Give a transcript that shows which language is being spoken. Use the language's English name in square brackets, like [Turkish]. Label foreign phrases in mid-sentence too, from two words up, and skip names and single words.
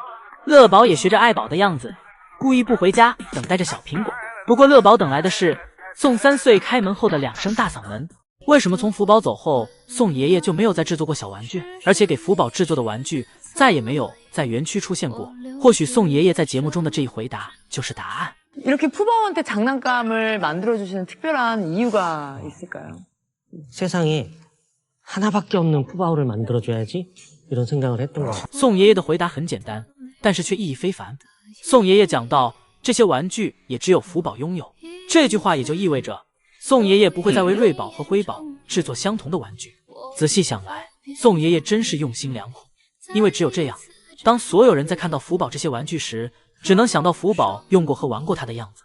[Chinese] 乐宝也学着爱宝的样子，故意不回家，等待着小苹果。不过乐宝等来的是宋三岁开门后的2声大嗓门。为什么从福宝走后，宋爷爷就没有再制作过小玩具，而且给福宝制作的玩具再也没有在园区出现过？或许宋爷爷在节目中的这一回答就是答案。 [Korean] 이렇게 푸바오한테 장난감을 만들어주시는 특별한 이유가 있을까요? 세상에 하나밖에 없는 푸바오를 만들어줘야지 이런 생각을 했던 것 같아요. [Chinese] 宋爷爷的回答很简单，但是却意义非凡。宋爷爷讲到，这些玩具也只有福宝拥有，这句话也就意味着宋爷爷不会再为瑞宝和辉宝制作相同的玩具。仔细想来，宋爷爷真是用心良苦，因为只有这样，当所有人在看到福宝这些玩具时，只能想到福宝用过和玩过它的样子。